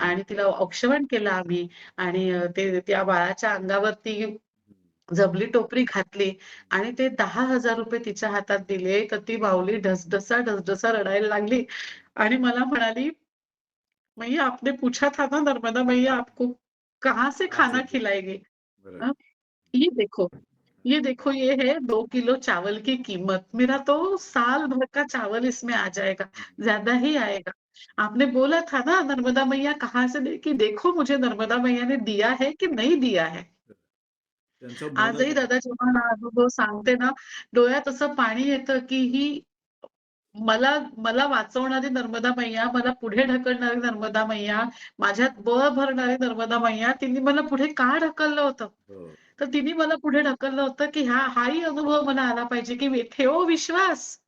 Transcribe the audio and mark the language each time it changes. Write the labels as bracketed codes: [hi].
[mr] आणि तिला औक्षवण केलं आम्ही आणि ते त्या बाळाच्या अंगावरती हं. झबली टोपरी घातली आणि ते ₹10,000 तिच्या हातात दिले, तर ती माऊली ढसढसा, ढसढसा रडायला लागली आणि मला म्हणाली, [hi] "मैया आपने पूछा था ना नर्मदा मैया आपको कहाँ से कहाँ से खाना दिया? खिलाएँगे? [mr] बरोबर. [hi] अ, ये देखो, ये देखो ये है 2 किलो चावल की कीमत। मेरा तो साल भर का चावल इसमें आ जाएगा, हं, ज़्यादा ही आएगा। आपने बोला था ना नर्मदा मैया कहाँ से देगी? देखो मुझे नर्मदा मैया ने दिया है कि नहीं दिया है?" [mr] त्यांचं आजही मनच आहे. दादा जेव्हा हा अनुभव सांगते ना, डोळ्यात असं पाणी येतं, की ही मला मला वाचवणारी नर्मदा मैया, मला पुढे ढकलणारी नर्मदा मैया, माझ्यात बळ भरणारी नर्मदा मैया, तिने मला पुढे का ढकललं होतं? हो, तर तिने मला पुढे ढकललं होतं, की हाही अनुभव मला आला पाहिजे, की ठेव विश्वास,